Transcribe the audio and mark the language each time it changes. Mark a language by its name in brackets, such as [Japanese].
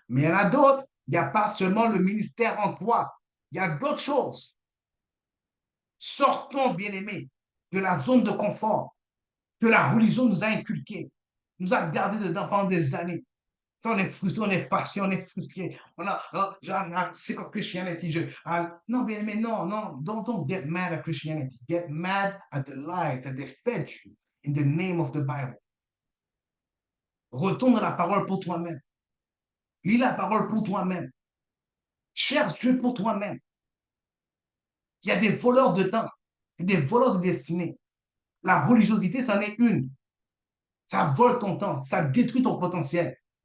[French] Mais il y en a d'autres, il n'y a pas seulement le ministère en toi. Il y a d'autres choses. Sortons, bien-aimés, de la zone de confort que la religion nous a inculqué, nous a gardé dedans pendant des années. Ça, on est frustré, on est fâché, on est frustré. On a, oh, genre, [English] sick of Christianity. [French] Non, bien, mais non, non, [English] don't get mad at Christianity. Get mad at the lies that they fed you in the name of the Bible. [French] Retourne dans la parole pour toi-même. Lis la parole pour toi-même. Cherche Dieu pour toi-même. Il y a des voleurs de temps, des voleurs de destinée. La religiosité, c'en est une. Ça vole ton temps, ça détruit ton potentiel.